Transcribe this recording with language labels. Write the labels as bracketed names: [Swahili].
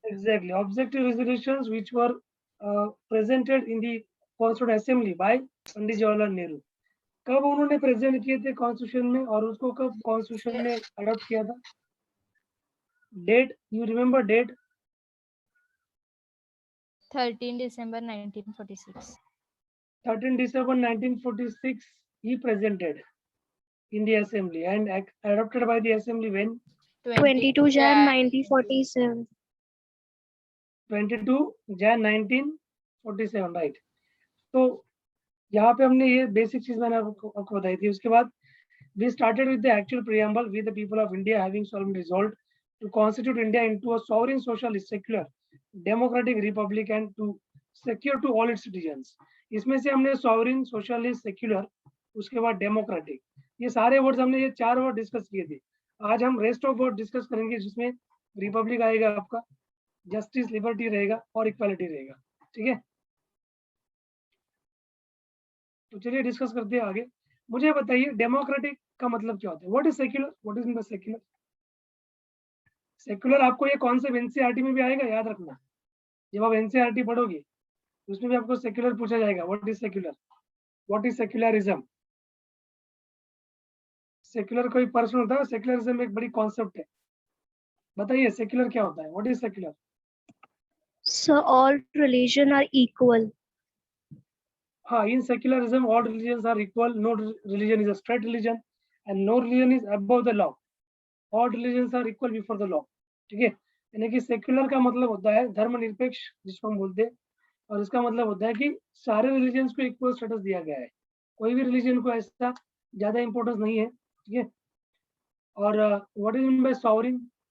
[English] Exactly, objective resolutions which were presented in the Constituent Assembly by Pandit Jawaharlal Nehru. [Hindi] कब उन्होंने present किए थे कॉन्स्टिट्यूशन में और उसको कब कॉन्स्टिट्यूशन में अडॉप्ट किया था? [English] Date, you remember date? 13 December 1946. 13 December 1946 he presented in the assembly and adopted by the assembly when? 22 Jan 1947. 22 Jan 1947, right. [Hindi] तो यहाँ पे हमने ये बेसिक चीज मैंने आपको बताई थी। उसके बाद [English] we started with the actual preamble with the people of India having solemnly resolved to constitute India into a sovereign, socialist, secular, democratic republic and to secure to all its citizens. [Hindi] इसमें से हमने sovereign, socialist, secular, उसके बाद democratic, ये सारे words हमने ये 4 word discuss किए थे। आज हम रेस्ट ऑफ वर्ड डिस्कस करेंगे जिसमें रिपब्लिक आएगा, आपका जस्टिस, लिबर्टी रहेगा और इक्वालिटी रहेगा, ठीक है। तो चलिए डिस्कस करते हैं आगे। मुझे बताइए डेमोक्रेटिक का मतलब क्या होता है? [English] What is secular? What is in the secular? [Hindi] Secular आपको ये कॉन्सेप्ट एनसीईआरटी में भी आएगा, याद रखना। जब आप एनसीईआरटी पढ़ोगे उसमें भी आपको सेक्युलर पूछा जाएगा। [English] What is secular? What is secularism? [Hindi] Secular कोई पर्सन होता है, सेक्युलरिज्म एक बड़ी कॉन्सेप्ट है। बताइए सेक्युलर क्या होता है? [English] What is secular? So all religion are equal. हाँ, in secularism all religions are equal. No religion is a straight religion and no religion is above the law. All religions are equal before the law. [Hindi] ठीक है, यानी कि secular का मतलब होता है धर्मनिरपेक्ष, जिसको हम बोलते हैं, और इसका मतलब होता है कि सारे रिलीजन्स को इक्वल स्टेटस दिया गया है। कोई भी रिलीजन को ऐसा ज्यादा इंपॉर्टेंस नहीं है, ठीक है। [English] और what is mean by sovereign?